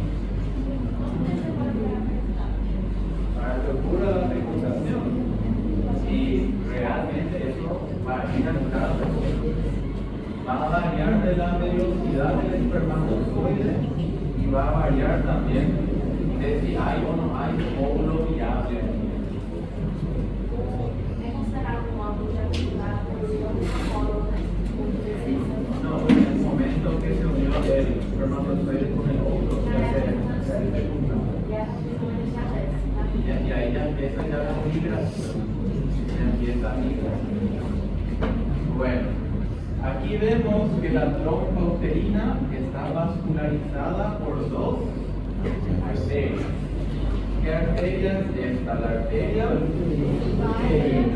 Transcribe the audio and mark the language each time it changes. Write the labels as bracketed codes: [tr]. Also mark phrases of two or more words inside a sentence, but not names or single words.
[es] Para que ocurra la fecundación, y realmente eso varía en cada persona. Va a variar de la velocidad del espermatozoide y va a variar también de si hay o no hay óvulo viable. [pt] É considerado um órgão de atividade apóloga [es] No, en el momento que se unió el espermatozoide con el óvulo, se fecundó. [pt] e a função já desce. [es] Y ahí ya empieza ya la migración. Ya empieza a migrar. Bueno, aquí vemos que la trompa uterina está vascularizada por dos arterias. ¿Qué arterias? Esta la arteria uterina.